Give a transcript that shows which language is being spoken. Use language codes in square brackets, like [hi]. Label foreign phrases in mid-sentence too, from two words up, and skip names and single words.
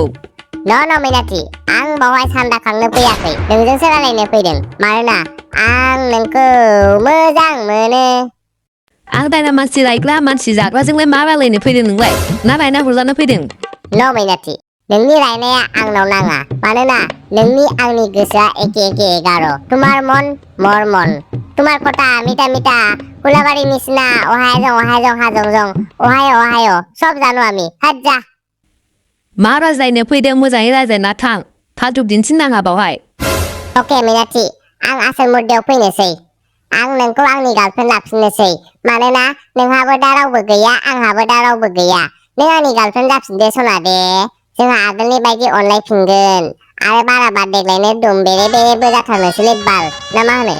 [brx] न मैनाथि आं बावहाय सान्दा खांनो फैयाखै नोंजोंसो रायलायनो फैदों मानोना आं नोंखौ मोजां मोनो आं दायना मानसि लायग्रा मानसि जाग्राजोंलाय मा रायलायनो फैदों नोंलाय ना रायना हरजानो फैदों न मैनाथि नोंनि रायनाया आंनाव नाङा मानोना नोंनि आंनि गोसोआ [as] একে একাৰ তোমাৰ মন মোৰ মন তোমাৰ কথা মিঠা মিঠা [brx] हुलाबाड़ी निसिना ओहाय जं ओहाय सब जानो आमी हाज्जा मा रायज्लायनो फैदों मोजाङै रायज्लायना थां फाल्थु दिन्थिनाङा बावहाय अके मैनाथि आं आसल मुद्दायाव फैनोसै आं नोंखौ आंनि गार्लफ्रेन्ड लाफिननोसै मानोना नोंहाबो दा रावबो गैया आंहाबो दा रावबो गैया नों आंनि गार्लफ्रेन्ड जाफिनदो सना दे जोंहा आगोलनि बायदि अनलायफिनगोन आरो बाराबा देग्लायनो दुम बेरे बेरेबो जाथारनोसैलै बाल ना मा होनो